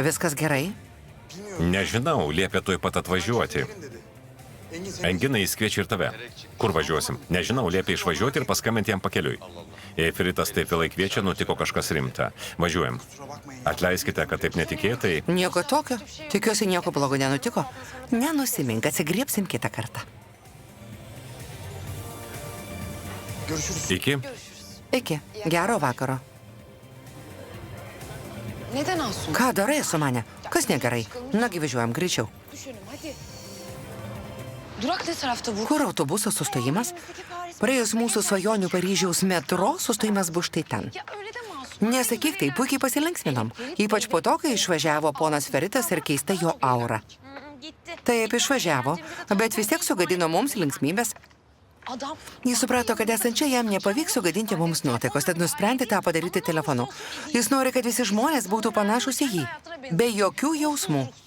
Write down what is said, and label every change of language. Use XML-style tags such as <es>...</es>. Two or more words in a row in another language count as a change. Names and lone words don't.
<lt>Viskas gerai? Nežinau, liepė tuoj pat atvažiuoti.</lt> <tr>Dedi. Engin seni...</tr> <lt>Engina jis kviečia ir tave. Kur važiuosim? Nežinau, liepė išvažiuoti ir paskambinti jam pakeliui. Jei Feritas taip vėlai kviečia, nutiko kažkas rimta. Važiuojam. Atleiskite, kad taip netikėtai. Nieko tokio. Tikiuosi, nieko blogo nenutiko. Nenusimink, atsigriepsim kitą kartą.</lt> <tr>Görüşürüz.</tr> <lt>Iki. Iki. Gero vakaro.</lt> <tr>Neden Asuman?</tr> <lt>Ką darai su mane? Kas negerai? Nagi važiuojam greičiau.</lt> <tr>Düşünün hadi. Durak ne tarafta bu?</tr> <lt>Kur autobuso sustojimas? Praėjus mūsų svajonių Paryžiaus metro, sustojimas bus štai ten.</lt> <tr>Ya öyle de mi Asuman?</tr> <lt>Nesakyk, tai puikiai pasilinksminom. Ypač po to, kai išvažiavo ponas Feritas ir keista jo aura. Taip išvažiavo, bet vis tiek sugadino mums linksmybės.</lt> <tr>Adam.</tr> <lt>Jis suprato, kad esant čia jam nepavyks sugadinti mums nuotaikos, tad nusprendė tą padaryti telefonu. Jis nori, kad visi žmonės būtų panašus į jį, be jokių jausmų.</lt>